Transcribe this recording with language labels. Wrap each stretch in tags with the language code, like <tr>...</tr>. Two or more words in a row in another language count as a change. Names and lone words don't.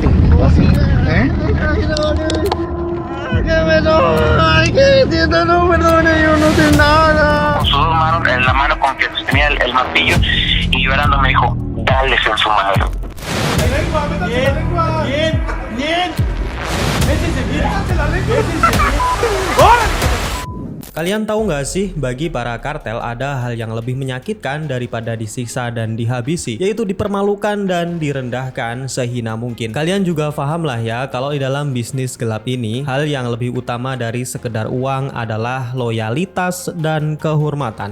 <es>Así, ¿eh? No perdone, yo no sé nada. Con sus dos manos, en la mano con que sostenía el martillo, y llorando me dijo, dales en su madre. Bien. Métese bien.</es> <id>Kalian tahu nggak sih, bagi para kartel ada hal yang lebih menyakitkan daripada disiksa dan dihabisi, yaitu dipermalukan dan direndahkan sehina mungkin. Kalian juga paham lah ya, kalau di dalam bisnis gelap ini, hal yang lebih utama dari sekedar uang adalah loyalitas dan kehormatan.</id>